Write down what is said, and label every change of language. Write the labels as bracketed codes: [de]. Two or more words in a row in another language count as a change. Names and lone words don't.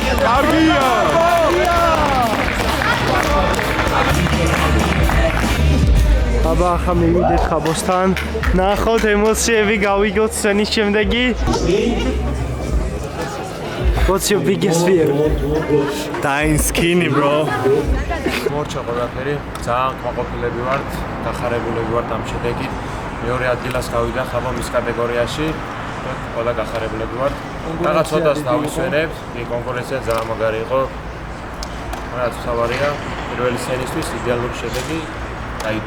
[ka] აბა ახლა მივიდეთ ხაბოსთან. ნახოთ ემოციები გავიგოთ სცენის შემდეგი. [en] What's your biggest fear? Dying skinny, bro. [ka] მორჩა ყველაფერი, ძალიან კმაყოფილები ვართ, გახარებულები ვართ ამ შედეგით. მეორე ადგილას გავიდა ხაბო მის კატეგორიაში. ყველა გახარებულები ვართ. რაღაც ცოტას დავისვენებთ, კი კონკურენცია ძალიან მაგარი იყო. რაც თავარია, პირველი სცენისთვის იდეალური შედეგი დაიდო.